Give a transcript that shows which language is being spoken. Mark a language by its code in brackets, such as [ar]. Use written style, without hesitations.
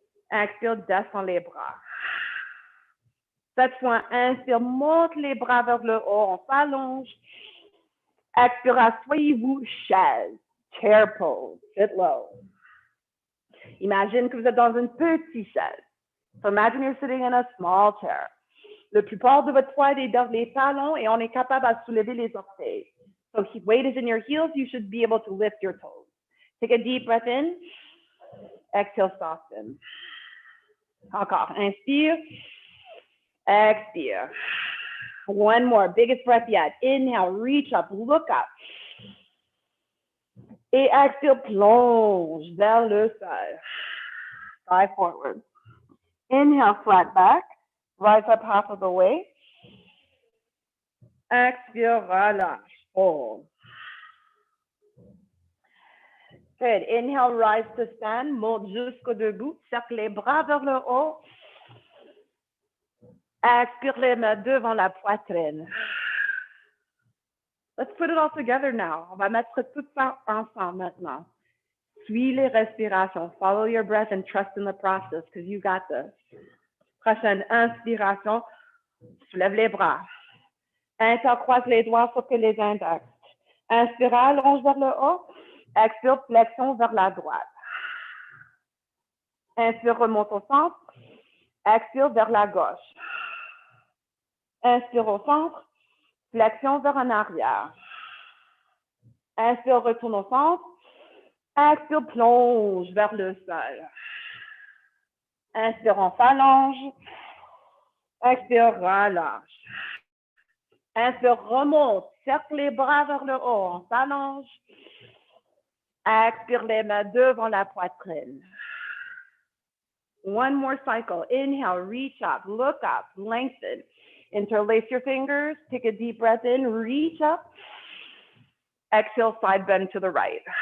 [fr] Expire, descend les bras. Cette fois, inspire, monte les bras vers le haut, on s'allonge. Expire, asseyez-vous, chaise, [en] chair pose, sit low. [fr] Imagine que vous êtes dans une petite chaise. [en] So imagine you're sitting in a small chair. [fr] Le plupart de votre poids est dans les talons et on est capable de soulever les orteils. [en] So if weight is in your heels, you should be able to lift your toes. Take a deep breath in. Exhale, soften. [fr] Encore. Inspire. Expire. [en] One more. Biggest breath yet. Inhale, reach up, look up. [fr] Et expire, plonge vers le sol. [en] Thigh forward. Inhale, flat back. Rise up half of the way. [fr] Expire, relâche. [en] Hold. Good. Inhale, rise to stand. [fr] Monte jusqu'au debout. Cercle les bras vers le haut. Expire les mains devant la poitrine. [en] Let's put it all together now. [fr] On va mettre tout ça ensemble maintenant. Suis les respirations. [en] Follow your breath and trust in the process because you got this. [fr] Prochaine inspiration. Soulève les bras. Intercroise les doigts sauf que les index. Inspire, allonge vers le haut. Expire, flexion vers la droite. Inspire, remonte au centre. Expire vers la gauche. Inspire au centre. Flexion vers en arrière. Inspire, retourne au centre. Expire, plonge vers le sol. Inspire, on s'allonge. Expire, relâche. Inspire, remonte. Cercle les bras vers le haut. On s'allonge. Expire les mains devant la poitrine. [en] One more cycle. Inhale, reach up, look up, lengthen. Interlace your fingers. Take a deep breath in, reach up. Exhale, side bend to the right.